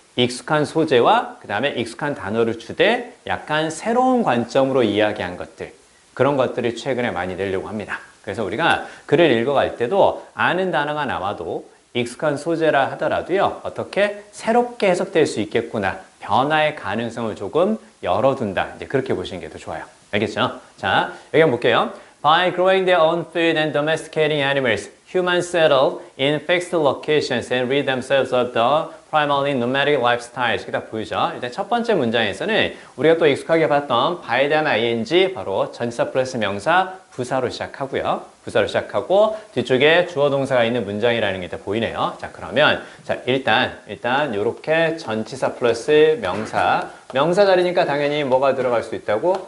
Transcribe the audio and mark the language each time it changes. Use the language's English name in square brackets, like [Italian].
[Korean] 익숙한 소재와 그 다음에 익숙한 단어를 주되 약간 새로운 관점으로 이야기한 것들, 그런 것들을 최근에 많이 내려고 합니다. 그래서 우리가 글을 읽어갈 때도 아는 단어가 나와도 익숙한 소재라 하더라도요, 어떻게 새롭게 해석될 수 있겠구나, 변화의 가능성을 조금 열어둔다, 이제 그렇게 보시는 게 더 좋아요. 알겠죠? 자, 여기 한번 볼게요. [English] By growing their own food and domesticating animals, humans settle in fixed locations and rid themselves of the primarily nomadic lifestyles. [Korean] 이렇게 딱 보이죠? 일단 첫 번째 문장에서는 우리가 또 익숙하게 봤던 by 다음에 ing, 바로 전치사 플러스 명사, 부사로 시작하고요. 부사로 시작하고 뒤쪽에 주어 동사가 있는 문장이라는 게 일단 보이네요. 자, 그러면 자 일단 이렇게 전치사 플러스 명사, 명사 자리니까 당연히 뭐가 들어갈 수 있다고?